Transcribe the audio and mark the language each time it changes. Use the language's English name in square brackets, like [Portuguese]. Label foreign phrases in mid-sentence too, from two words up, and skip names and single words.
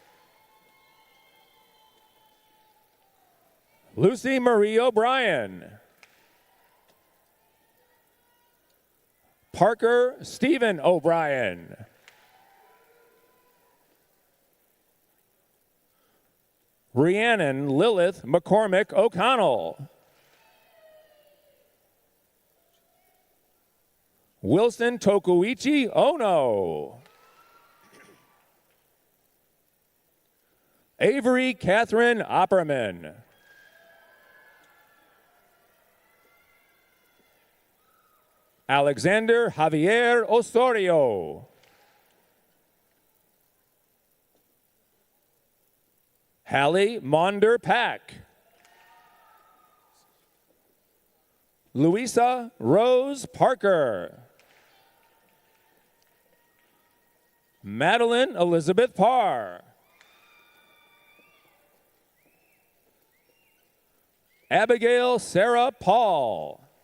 [English] Lucy Marie O'Brien. Parker Stephen O'Brien. Rhiannon Lilith McCormick O'Connell. Wilson Tokuichi Ono. Avery Catherine Opperman. Alexander Javier Osorio. Hallie Maunder Pack. Louisa Rose Parker. Madeline Elizabeth Parr. Abigail Sarah Paul.